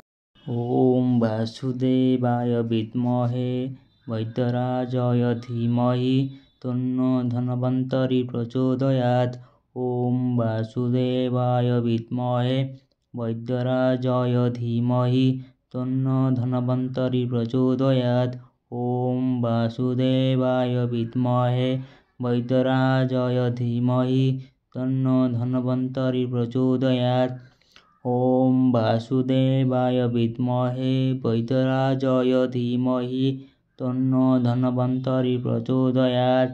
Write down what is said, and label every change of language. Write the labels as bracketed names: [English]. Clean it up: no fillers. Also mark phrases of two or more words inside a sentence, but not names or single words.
[Sanskrit] ଓଁ ବାସୁଦେବାୟ ବିଦ୍ମହେ ବୈଦ୍ୟରାଜୟ ଧୀମହି ତନ୍ନୋ ଧନ୍ୱନ୍ତରି ପ୍ରଚୋଦୟାତ୍। ଓଁ ବାସୁଦେବାୟ ବିଦ୍ମହେ ବୈଦ୍ୟରାଜୟ ଧୀମହି ତନ୍ନୋ ଧନ୍ୱନ୍ତରି ପ୍ରଚୋଦୟାତ୍। ॐ वासुदेवाय विद्महे वैद्यराजाय धीमहि तन्नो धन्वन्तरि प्रचोदयात्। ॐ वासुदेवाय विद्महे वैद्यराजाय धीमहि तन्नो धन्वन्तरि प्रचोदयात्।